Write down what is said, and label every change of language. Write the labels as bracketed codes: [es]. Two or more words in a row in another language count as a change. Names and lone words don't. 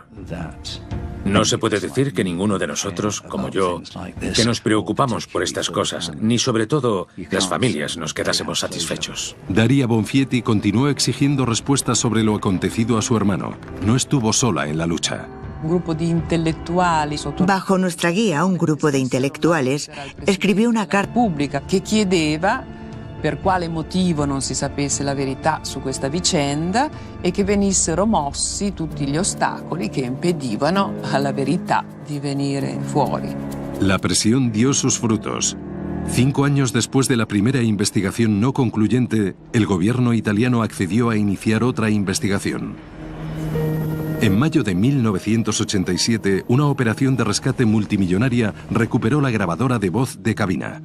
[es] No se puede decir que ninguno de nosotros, como yo, que nos preocupamos por estas cosas, ni sobre todo las familias, nos quedásemos satisfechos. Daria Bonfietti continuó exigiendo respuestas sobre lo acontecido a su hermano. No estuvo sola en la lucha. Bajo nuestra guía, un grupo de intelectuales escribió una carta [it] pubblica che chiedeva per quale motivo non si sapesse la verità su questa vicenda e che venissero mossi tutti gli ostacoli che impedivano alla verità di venire fuori. [es] La presión dio sus frutos. 5 años después de la primera investigación no concluyente, el gobierno italiano accedió a iniciar otra investigación. En mayo de 1987, una operación de rescate multimillonaria recuperó la grabadora de voz de cabina.